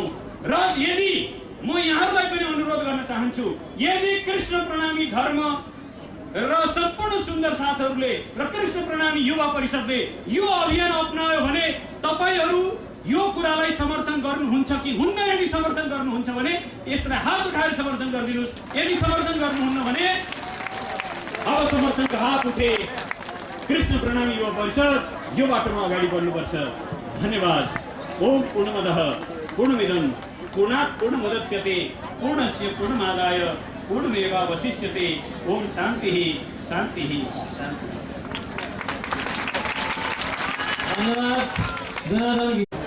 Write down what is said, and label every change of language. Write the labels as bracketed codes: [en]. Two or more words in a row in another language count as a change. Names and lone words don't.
[ne] र यदि म यहाँहरूलाई पनि अनुरोध गर्न चाहन्छु, यदि कृष्ण प्रणामी धर्म र सम्पूर्ण सुन्दर साथहरूले र कृष्ण प्रणामी युवा परिषदले यो अभियान अपनायो भने तपाईहरू यो कुरालाई समर्थन गर्नुहुन्छ कि हुन्न? यदि समर्थन गर्नुहुन्छ भने यसलाई हात उठाएर समर्थन गरिदिनुहोस्। यदि समर्थन गर्नुहुन्न भने अब समर्थनको हात उठे। कृष्ण प्रणामी युवा परिषद यो बाटोमा अगाडि बढ्नुपर्छ। धन्यवाद। [sa] ओम पूर्णमदः पूर्णमिदं पूर्णात् पूर्णमुदच्यते पूर्णस्य पूर्णमादाय पूर्णमेवावशिष्यते। ओम शान्तिः शान्तिः शान्तिः। [ne] धन्यवाद जनार्दन।